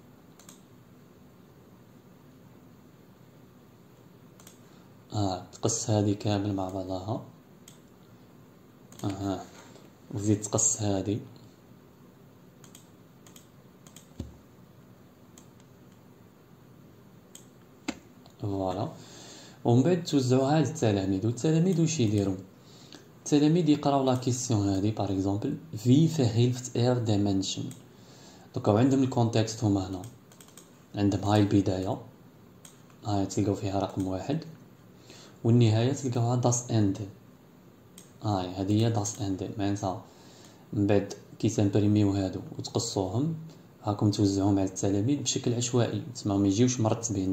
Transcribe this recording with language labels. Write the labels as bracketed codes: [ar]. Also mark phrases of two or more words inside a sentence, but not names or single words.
[ar] تقص هادي كامل مع بعضها وزيد تقص هادي فوالا. ومن بعد توزعوها للتلاميذ والتلاميذ واش يديروا. التلاميذ يقراو [fr] la question [ar] هادي [fr] par exemple [ar] في [de] verhilft der Menschen. [ar] دوكا عندهم الكونتكست هما هنا عندهم هاي البداية هاي تلقاو فيها رقم 1 والنهاية تلقاوها [de] das Ende. [ar] هذه هي [de] das Ende [ar] معناتها من بعد كي تمبريميو هادو وتقصوهم هاكم توزعوهم على التلاميذ بشكل عشوائي تسمى ما يجيوش مرتبين.